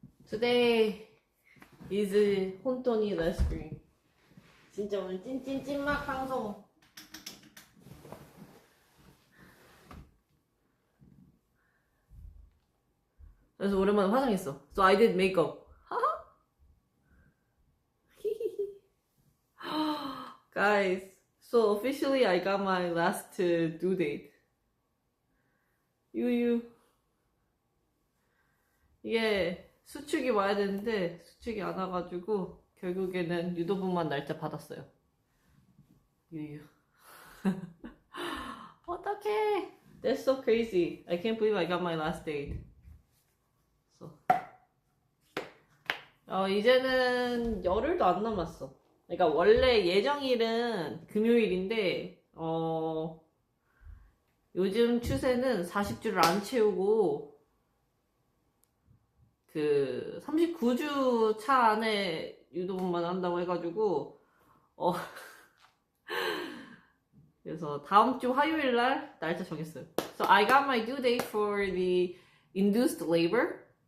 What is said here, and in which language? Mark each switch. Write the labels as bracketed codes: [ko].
[en] Today is 혼돈이 the stream. [ko] 진짜 오늘 찐찐찐막 방송. 그래서 오랜만에 화장했어. [en] So I did makeup. Guys, so officially I got my last due date. 유유. [ko] 이게 수축이 와야 되는데 수축이 안 와가지고 결국에는 유도분만 날짜 받았어요. 유유. 어떡해. [en] That's so crazy. I can't believe I got my last date. [ko] 이제는 열흘도 안 남았어. 그러니까 원래 예정일은 금요일인데 요즘 추세는 40주를 안 채우고 그 39주 차 안에 유도분만 한다고 해가지고 그래서 다음 주 화요일 날 날짜 정했어요. [en] So I got my due date for the induced labor.